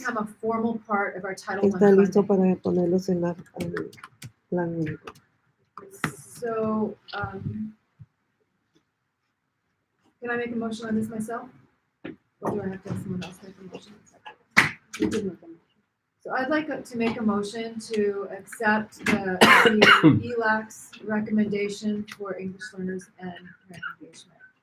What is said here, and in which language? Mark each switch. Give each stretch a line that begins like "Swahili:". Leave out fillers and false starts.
English: become a formal part of our Title I
Spanish: Está listo
English: funding.
Spanish: para ponerlos en el plan único.
English: So, can I make a motion on this myself? Or do I have to have someone else make a motion? So I'd like to make a motion to accept the ELAC's recommendation for English learners and parent engagement.